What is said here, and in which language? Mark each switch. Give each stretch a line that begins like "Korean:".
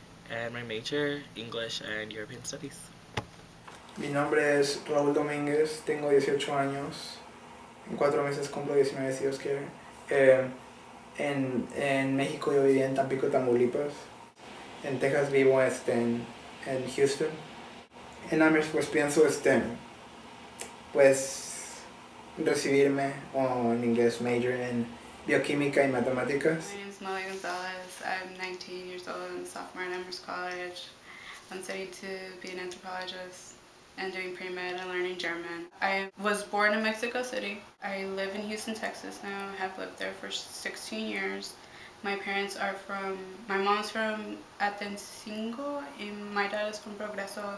English: And my major, English and European Studies.
Spanish: Mi nombre es Raúl Domínguez, tengo 18 años. En 4 meses cumplo 19 si Dios quiere. En México yo vivía en Tampico, Tamaulipas. En Texas vivo en Houston. En Amherst pues pienso pues recibirme en inglés major en bioquímica y matemáticas.
English: My name is Molly Gonzalez. I'm 19 years old and a sophomore at Amherst College. I'm studying to be an anthropologist and doing pre-med and learning German. I was born in Mexico City. I live in Houston, Texas now. I have lived there for 16 years. My parents are my mom's from Atencingo and my dad is from Progreso.